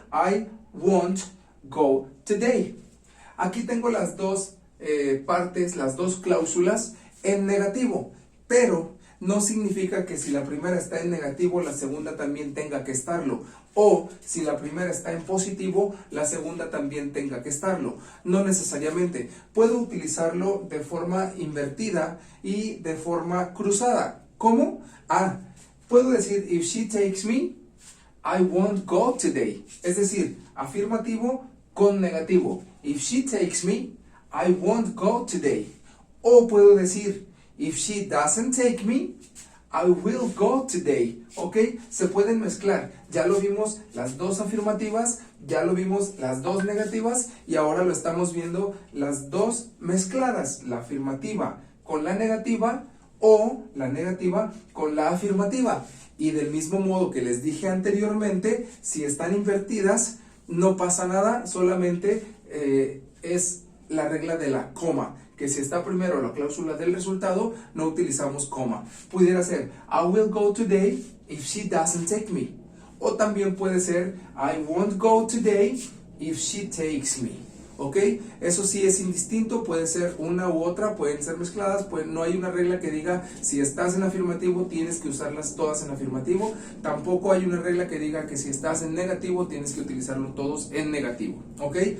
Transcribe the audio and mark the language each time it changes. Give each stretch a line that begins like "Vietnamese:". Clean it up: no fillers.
English: I won't go today.
Spanish: Aquí tengo las dos partes, las dos cláusulas en negativo, pero no significa que si la primera está en negativo, la segunda también tenga que estarlo. O si la primera está en positivo, la segunda también tenga que estarlo. No necesariamente. Puedo utilizarlo de forma invertida y de forma cruzada. ¿Cómo? Puedo decir,
English: if she takes me, I won't go today.
Spanish: Es decir, afirmativo con negativo.
English: If she takes me, I won't go today.
Spanish: O puedo decir,
English: if she doesn't take me, I will go today.
Spanish: ¿Ok? Se pueden mezclar. Ya lo vimos las dos afirmativas, ya lo vimos las dos negativas y ahora lo estamos viendo las dos mezcladas. La afirmativa con la negativa o la negativa con la afirmativa. Y del mismo modo que les dije anteriormente, si están invertidas, no pasa nada, solamente es la regla de la coma, que si está primero la cláusula del resultado, no utilizamos coma. Pudiera ser,
English: I will go today if she doesn't take me.
Spanish: O también puede ser,
English: I won't go today if she takes me. ¿Ok?
Spanish: Eso sí es indistinto, puede ser una u otra, pueden ser mezcladas, no hay una regla que diga si estás en afirmativo tienes que usarlas todas en afirmativo, tampoco hay una regla que diga que si estás en negativo tienes que utilizarlo todos en negativo. ¿Ok?